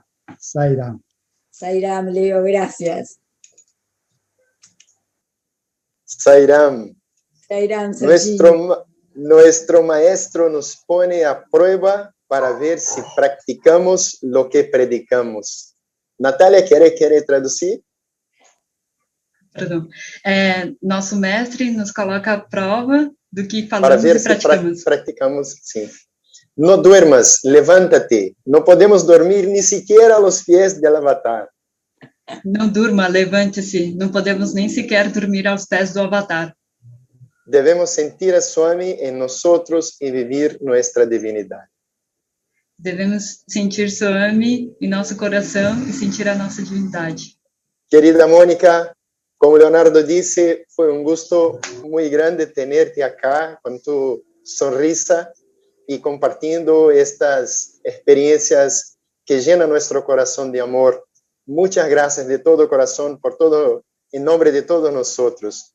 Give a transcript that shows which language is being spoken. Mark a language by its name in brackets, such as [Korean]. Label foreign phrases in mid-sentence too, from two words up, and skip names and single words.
[Spanish] Sairam. Sairam, Leo, gracias. Sairam, Sairam, Sergio. nuestro maestro nos pone a prueba para ver si practicamos lo que predicamos. [Portuguese] Natália, quer traduzir? Perdão. Nosso mestre nos coloca à prova do que [Spanish] Para [Portuguese] falamos [Spanish] ver [Portuguese] e [Spanish] se [Portuguese] praticamos. [Spanish] practicamos, sim. No duermas, levántate. No podemos dormir ni siquiera a los pies del avatar. [Portuguese] Não durma, levante-se. Não podemos nem sequer dormir aos pés do Avatar. [Spanish] Debemos sentir a Swami en nosotros y vivir nuestra divinidad. [Portuguese] Devemos sentir Swami em nosso coração e sentir a nossa divindade. [Spanish] Querida Mónica, como Leonardo dice, fue un gusto muy grande tenerte acá con tu sonrisa y compartiendo estas experiencias que llenan nuestro corazón de amor. Muchas gracias de todo corazón por todo, en nombre de todos nosotros.